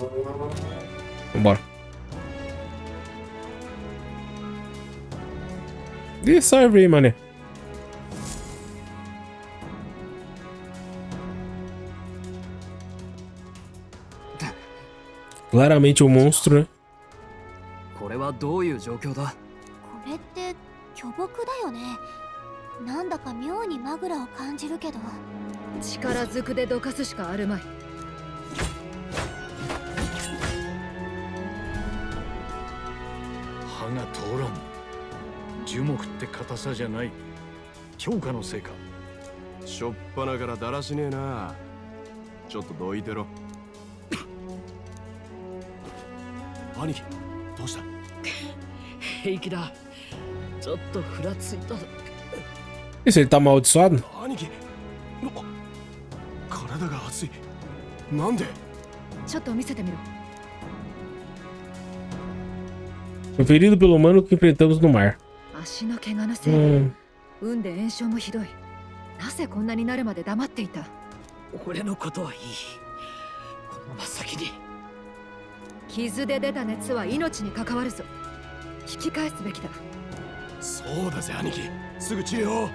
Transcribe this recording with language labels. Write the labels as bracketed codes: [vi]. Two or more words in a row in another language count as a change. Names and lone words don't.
[pt] Vambora. E serve aí, mané. Claramente um monstro, né? [ja] これはどういう状況だ？これって巨木だよね。なんだか妙にマグラを感じるけど。力ずくでどかすしかあるまい。歯が通らん。樹木って硬さじゃない。強化のせいか。しょっぱなからだらしねえな。ちょっとどいてろ。兄貴、どうした？平気だ。ちょっとふらついた。 [pt] E se ele tá amaldiçoado? [ja] 兄貴、体が熱い。なんで？ちょっと見せてみろ。 [pt] Foi ferido pelo humano que enfrentamos no mar. [ja] 足の怪我のせいで運で炎症もひどい。なぜこんなになるまで黙っていた？俺のことはいい。このまま先に。傷で出た熱は命に関わるぞ。引き返すべきだ。そうだぜ兄貴、すぐ治療。